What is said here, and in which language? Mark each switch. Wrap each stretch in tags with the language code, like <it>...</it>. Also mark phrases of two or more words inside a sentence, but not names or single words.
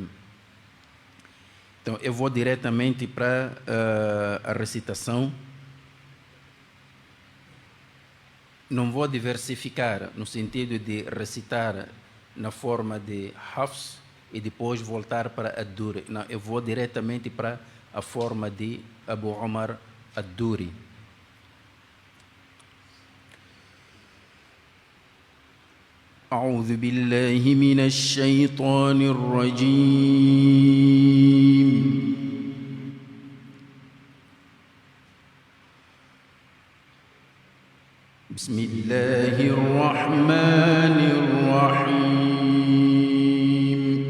<pt>Então, eu vou diretamente para a recitação. Não vou diversificar no sentido de recitar na forma de Hafs e depois voltar para Ad-Duri. Não, eu vou diretamente para a forma de Abu Omar Ad-Duri.</pt> <ar>أعوذ بالله من الشيطان الرجيم. بسم الله الرحمن الرحيم.</ar>